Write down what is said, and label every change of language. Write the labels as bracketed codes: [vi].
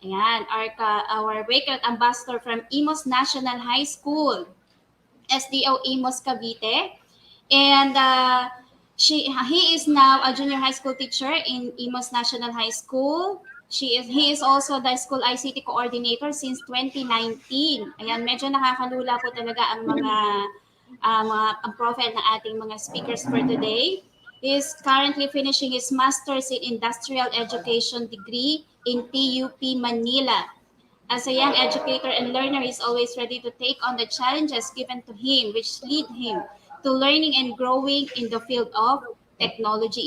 [en] Ayan, our Wakelet ambassador from Imos National High School, SDO Imos Cavite. And he is now a junior high school teacher in Imos National High School. He is also the school ICT coordinator since 2019. [tl] Ayan, medyo nakakalula po talaga ang ang profile ng ating mga speakers for today. [en] He is currently finishing his master's in industrial education degree in PUP Manila. As a young educator and learner, he is always ready to take on the challenges given to him, which lead him to learning and growing in the field of technology.